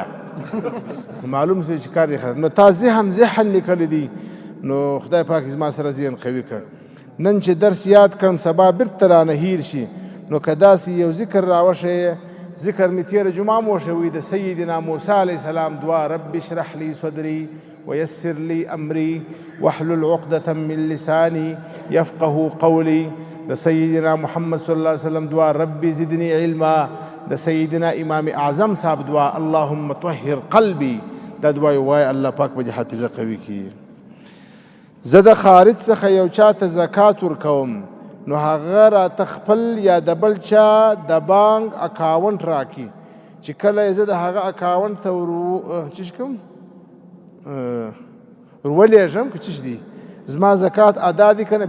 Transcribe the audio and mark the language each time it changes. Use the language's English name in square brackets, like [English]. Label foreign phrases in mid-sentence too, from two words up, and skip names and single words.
[Pashto] معلوم سوی چې کار دی ختم. نو تا ذهن لیکلی دی. نو خدای پاک زما سره ذهن قوي کړ. نن چې درس یاد کړم سبا بیرته رانه هیر شي. نو که داسې یو ذکر راوښیې، ذکر مې تېره جمعه مو وښوي د سیدنا موسی [Arabic] علیه السلام [Pashto] دعا: [Arabic] رب اشرح لي صدري ويسر لي امري واحلل عقدة من لساني يفقه قولي. [Pashto] د سیدنا محمد [Arabic] صلی الله علیه وسلم [Pashto] دعا: [Arabic] رب زدني علما. [Pashto] د سیدنا امام اعظم صاحب دعا: [Arabic] اللهم طهر قلبي. [Pashto] دا دعا وایي، الله پاک به دې حافظه قوي کړي. زه د خارج څخه یو چا ته زکات ورکوم، نو هغه راته خپل یا د بل چا د [English] bank account [Pashto] راکړي، چې کله زه د هغه اکاونټ ته څه کوم ورولېږم که څه دي، زما زکات ادا دي که نه؟